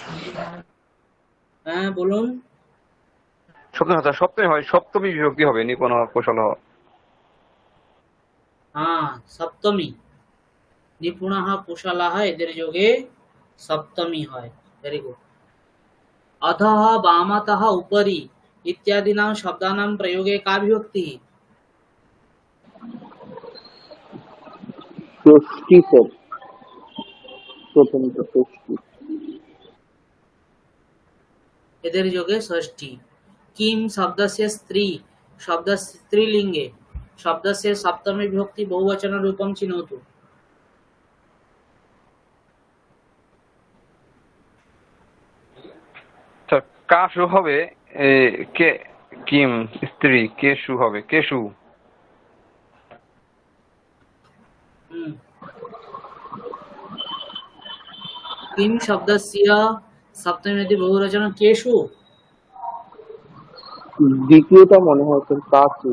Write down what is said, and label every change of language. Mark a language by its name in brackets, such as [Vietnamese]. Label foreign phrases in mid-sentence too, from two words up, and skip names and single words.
[Bangla] হ্যাঁ, বলুন। সপ্তমী হবে স্যার, সপ্তমী হয়, সপ্তমী বিভক্তি হবে নিপুণ কৌশল। [Sanskrit] हाँ, सप्तमी। निपुणः कुशलः [Bangla] এদের যোগে [Sanskrit] सप्तमी হয়। [English] very good. [Sanskrit] अधः वामतः उपरि इत्यादीनां शब्दानां प्रयोगे का विभक्तिः? [Bangla] ষষ্ঠী স্যার, প্রথমত ষষ্ঠী। এদের যোগে ষষ্ঠী। [Sanskrit] किम शब्दस्य स्त्री शब्दस्य स्त्रीलिंगे शब्दस्य सप्तमी विभक्ति बहुवचन रूपं चिनोतु। [Bangla] স্যার কাশু হবে কে, কিম স্ত্রী, কেশু হবে কেশু। [Sanskrit] किम शब्दस्य सप्तमी विभक्ति बहुवचन केषु? [Bangla] দ্বিতীয়টা মনে হয় স্যার, কাশু।